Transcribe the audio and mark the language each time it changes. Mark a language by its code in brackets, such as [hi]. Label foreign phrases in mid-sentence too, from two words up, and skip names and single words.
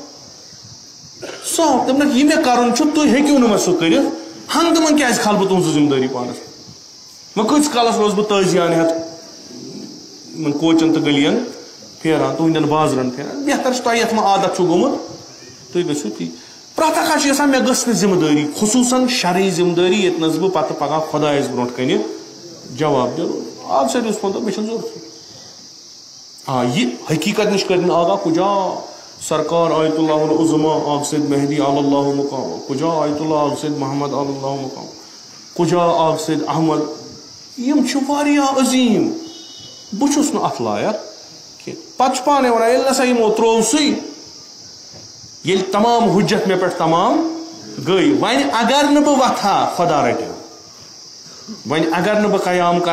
[ks] صاف دوٚپنکھ یہِ مےٚ کرُن چھُ تُہۍ ہیٚکِو نہٕ مےٚ سُہ کٔرِتھ ہنٛگہٕ تہٕ منٛگہٕ کیازِ کھالہٕ بہٕ تُہنٛز ذمہٕ دٲری پانس وۄنۍ کۭتِس کالس روزٕ بہٕ تٲزیان ہٮ۪تھ یِمن کوچن تہٕ گٔلین پھیران تُہنٛدٮ۪ن بازرن پھیران بہتر چھُ تۄہہِ یتھ منٛز عادت چھُو گوٚمُت تُہۍ گٔژھِو تی پرٛٮ۪تھ اکھ چھُ یژھان مےٚ گٔژھ نہٕ ذمہٕ دٲری خصوٗصن شرعی ذمہٕ دٲری ییٚتنس بہٕ پتہٕ پگہہ خۄدایس برونٛٹھ کنہِ جواب دِنہٕ آب سۭتۍ یُس ووٚن مےٚ چھنہٕ ضروٗرتھٕے یہِ حقیٖقت نِش کٔرِنۍ آگاہ کُجا سرکار آیت اللہ العظما آگ سید مہدی [ar] علی اللہ مقام [ks] کُجا آیت اللہ آگ سید محمد [ar] علی اللہ مقام [ks] کُجا آگ سید احمد یِم چھِ واریاہ عظیٖم بہٕ چھُس نہٕ اتھ لایق کینٛہہ پتہٕ چھُ پانے ونان ییٚلہِ نسا یِمو ترٛوو سُے ییٚلہِ تمام حُجت مےٚ پٮ۪ٹھ تمام گٔے وۄنۍ اگر نہٕ بہٕ وۄتھٕ ہا خۄدا رٹہِ ہا وۄنۍ اگر نہٕ بہٕ قیام کرٕ